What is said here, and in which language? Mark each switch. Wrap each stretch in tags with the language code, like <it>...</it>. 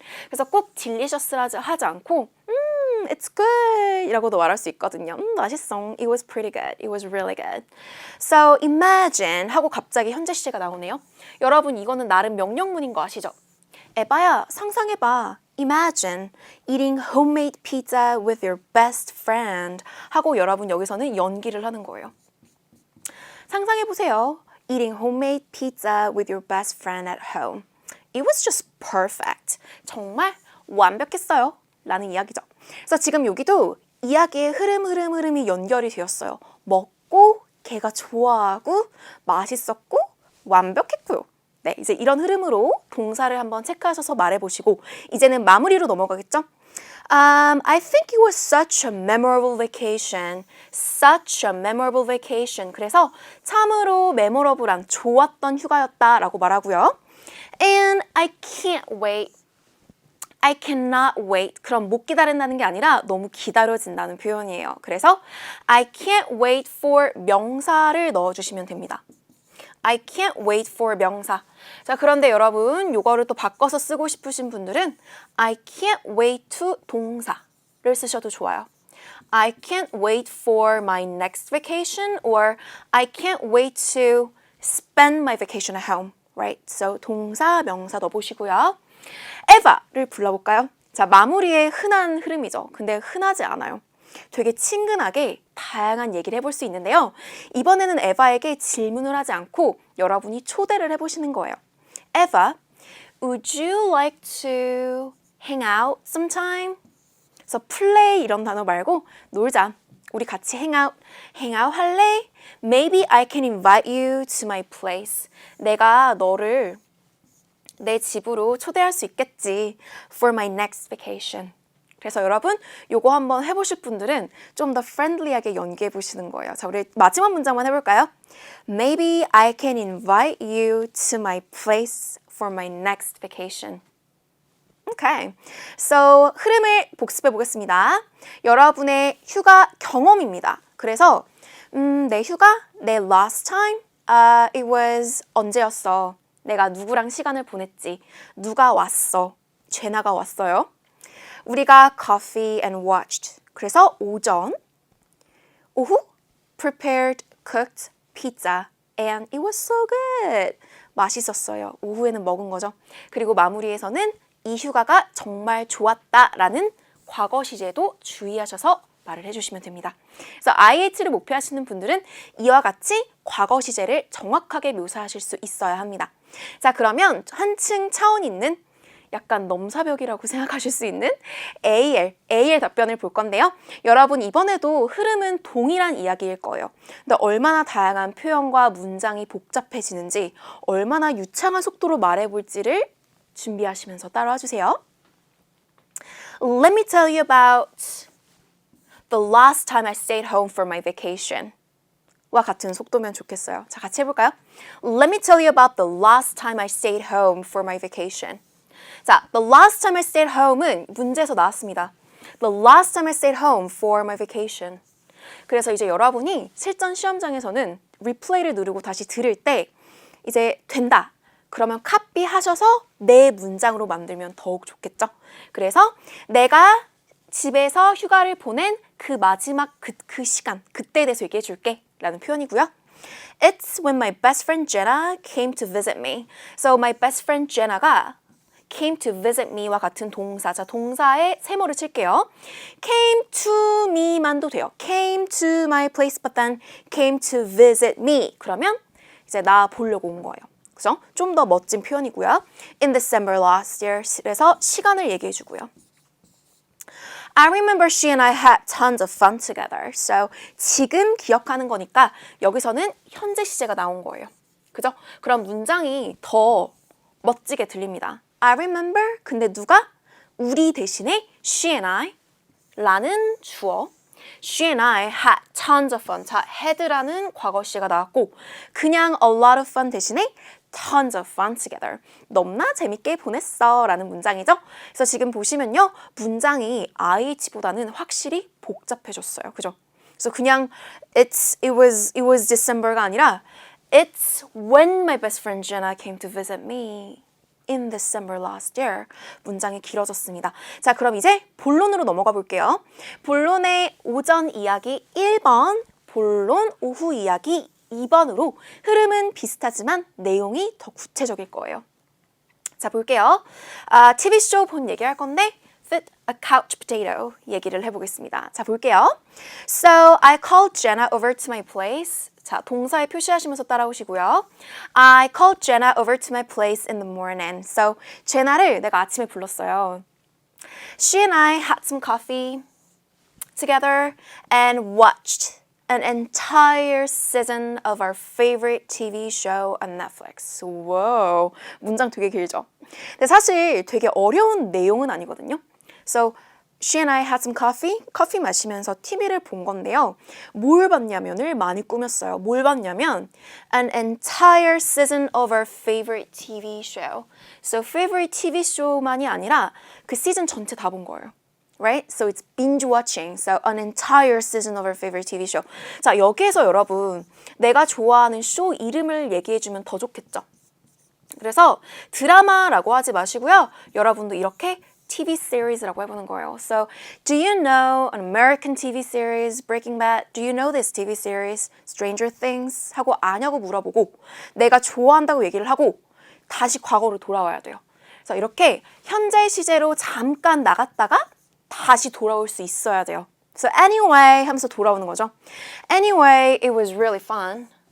<ko>그래서 꼭 delicious 하지 않고</ko> <en>it's good</en> <ko>이라고도 말할 수 있거든요. 맛있어.</ko> <en>It was pretty good. It was really good. So imagine</en> <ko>하고 갑자기 현재 시제가 나오네요. 여러분 이거는 나름 명령문인 거 아시죠? 에바야 상상해봐.</ko> <en>Imagine eating homemade pizza with your best friend</en> <ko>하고 여러분 여기서는 연기를 하는 거예요. 상상해보세요.</ko> <en>Eating homemade pizza with your best friend at home. It was just perfect.</en> <ko>정말 완벽했어요. 라는 이야기죠. 그래서 지금 여기도 이야기의 흐름이 연결이 되었어요. 먹고, 걔가 좋아하고, 맛있었고, 완벽했고요. 네, 이제 이런 흐름으로 동사를 한번 체크하셔서 말해보시고 이제는 마무리로 넘어가겠죠?</ko> <en>I think it was such a memorable vacation. Such a memorable vacation.</en> <ko>그래서 참으로 memorable한 좋았던 휴가였다라고 말하고요.</ko> <en>And I cannot wait.</en> <ko>그럼 못 기다린다는 게 아니라 너무 기다려진다는 표현이에요. 그래서</ko> <en>I can't wait for</en> <ko>명사를 넣어주시면 됩니다.</ko> <en>I can't wait for 명사.</en> <ko>자, 그런데 여러분 요거를 또 바꿔서 쓰고 싶으신 분들은</ko> <en>I can't wait to</en> <ko>동사를 쓰셔도 좋아요.</ko> <en>I can't wait for my next vacation or I can't wait to spend my vacation at home. Right?</en> <ko>So 동사, 명사 넣어보시고요. 에바를 불러볼까요? 자, 마무리의 흔한 흐름이죠. 근데 흔하지 않아요. 되게 친근하게 다양한 얘기를 해볼 수 있는데요. 이번에는 에바에게 질문을 하지 않고 여러분이 초대를 해보시는 거예요.</ko> <en>Eva, would you like to hang out sometime?</en> <ko>그래서 play 이런 단어 말고 놀자. 우리 같이 hang out 할래?</ko> <en>Maybe I can invite you to my place.</en> <ko>내가 너를 내 집으로 초대할 수 있겠지.</ko> <en>For my next vacation.</en> <ko>그래서 여러분 요거 한번 해보실 분들은 좀 더 프렌들리하게 연기해 보시는 거예요. 자, 우리 마지막 문장만 해볼까요?</ko> <en>Maybe I can invite you to my place for my next vacation. Okay.</en> <ko>So 흐름을 복습해 보겠습니다. 여러분의 휴가 경험입니다. 그래서 내 휴가, 내 last time,</ko> <en>it was</en> <ko>언제였어? 내가 누구랑 시간을 보냈지? 누가 왔어? 제나가 왔어요.</ko> <en>우리가 coffee and watched. 그래서 오전, 오후 prepared, cooked pizza and it was so good.</en> <ko>맛있었어요. 오후에는 먹은 거죠. 그리고 마무리에서는 이 휴가가 정말 좋았다라는 과거 시제도 주의하셔서 말을 해주시면 됩니다. 그래서 IH를 목표하시는 분들은 이와 같이 과거 시제를 정확하게 묘사하실 수 있어야 합니다. 자, 그러면 한층 차원 있는 약간 넘사벽이라고 생각하실 수 있는 AL 답변을 볼 건데요. 여러분 이번에도 흐름은 동일한 이야기일 거예요. 근데 얼마나 다양한 표현과 문장이 복잡해지는지 얼마나 유창한 속도로 말해볼지를 준비하시면서 따라와 주세요.</ko> <en>Let me tell you about the last time I stayed home for my vacation.</en> <ko>와 같은 속도면 좋겠어요. 자, 같이 해볼까요?</ko> <en>Let me tell you about the last time I stayed home for my vacation. 자, the last time I stayed home은</en> <ko>문제에서 나왔습니다.</ko> <en>The last time I stayed home for my vacation.</en> <ko>그래서 이제 여러분이 실전 시험장에서는 리플레이를 누르고 다시 들을 때 이제 된다. 그러면 카피 하셔서 내 문장으로 만들면 더욱 좋겠죠? 그래서 내가 집에서 휴가를 보낸 그 마지막 그 시간, 그때에 대해서 얘기해 줄게 라는 표현이고요.</ko> <en>It's when my best friend Jenna came to visit me. So my best friend Jenna가 came to visit me와 같은 동사.</en> <ko>자, 동사에 세모를 칠게요.</ko> <en>came to me만도 돼요. came to my place but then came to visit me.</en> <ko>그러면 이제 나 보려고 온 거예요. 그죠? 좀 더 멋진 표현이고요.</ko> <en>In December last year.</en> <ko>그래서 시간을 얘기해 주고요.</ko> <en>I remember she and I had tons of fun together.</en> <ko>So 지금 기억하는 거니까 여기서는 현재 시제가 나온 거예요. 그죠? 그럼 문장이 더 멋지게 들립니다.</ko> <en>I remember.</en> <ko>근데 누가? 우리 대신에 she and I 라는 주어.</ko> <en>She and I had tons of fun.</en> <ko>자, had라는 과거 시제가 나왔고 그냥 a lot of fun 대신에 tons of fun together. 너무나 재밌게 보냈어 라는 문장이죠. 그래서 지금 보시면요. 문장이 IH보다는 확실히 복잡해졌어요. 그죠?</ko> <en>그래서 그냥 it was December가 아니라 It's when my best friend Jenna came to visit me in December last year.</en> <ko>문장이 길어졌습니다. 자, 그럼 이제 본론으로 넘어가 볼게요. 본론의 오전 이야기 1번, 본론 오후 이야기 2번으로 흐름은 비슷하지만 내용이 더 구체적일 거예요. 자, 볼게요. TV쇼 본 얘기할 건데 Fit a couch potato 얘기를 해보겠습니다. 자, 볼게요.</ko> <en>So I called Jenna over to my place.</en> <ko>자, 동사에 표시하시면서 따라오시고요.</ko> <en>I called Jenna over to my place in the morning.</en> <ko>So, 제나를 내가 아침에 불렀어요.</ko> <en>She and I had some coffee together and watched an entire season of our favorite TV show on Netflix.</en> <ko>wow, 문장 되게 길죠? 근데 사실 되게 어려운 내용은 아니거든요.</ko> <en>So, she and I had some coffee.</en> <ko>커피 마시면서 TV를 본 건데요. 뭘 봤냐면을 많이 꾸몄어요. 뭘 봤냐면</ko> <en>an entire season of our favorite TV show.</en> <ko>So favorite TV show만이 아니라 그 시즌 전체 다 본 거예요.</ko> <en>Right? So it's binge watching. So an entire season of our favorite TV show.</en> <ko>자, 여기에서 여러분 내가 좋아하는 쇼 이름을 얘기해주면 더 좋겠죠? 그래서 드라마라고 하지 마시고요. 여러분도 이렇게 TV series라고 해보는 거예요.</ko> <en>So, do you know an American TV series, Breaking Bad? Do you know this TV series, Stranger Things?</en> <ko>하고 아냐고 물어보고 내가 좋아한다고 얘기를 하고 다시 과거로 돌아와야 돼요. 그래서 이렇게 현재 시제로 잠깐 나갔다가 다시 돌아올 수 있어야 돼요. So anyway 하면서 돌아오는 거죠.</ko> <en>Anyway, it was really fun.</en>